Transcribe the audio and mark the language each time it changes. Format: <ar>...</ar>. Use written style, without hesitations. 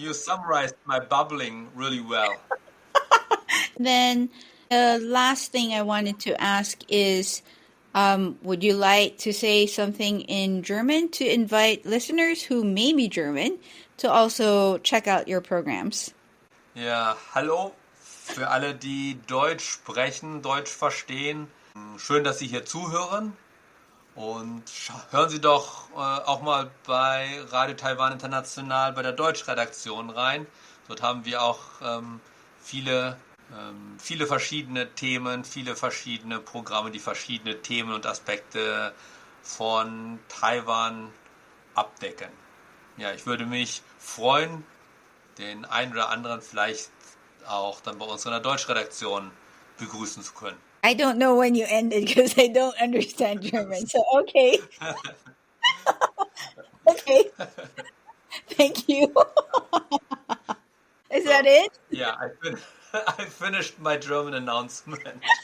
<en>You summarized my bubbling really well. Then the last thing I wanted to ask is, would you like to say something in German to invite listeners who may be German to also check out your programs?</en> <de>Ja, hallo für alle, die Deutsch sprechen, Deutsch verstehen. Schön, dass Sie hier zuhören. Und hören Sie doch auch mal bei Radio Taiwan International bei der Deutschredaktion rein. Dort haben wir auch viele verschiedene Themen, viele verschiedene Programme, die verschiedene Themen und Aspekte von Taiwan abdecken. Ja, ich würde mich freuen, den einen oder anderen vielleicht auch dann bei uns in der Deutschredaktion begrüßen zu können.</de> <en>I don't know when you ended because I don't understand German. So, okay. Okay. Thank you. Is that it? Yeah, I finished my German announcement.</en>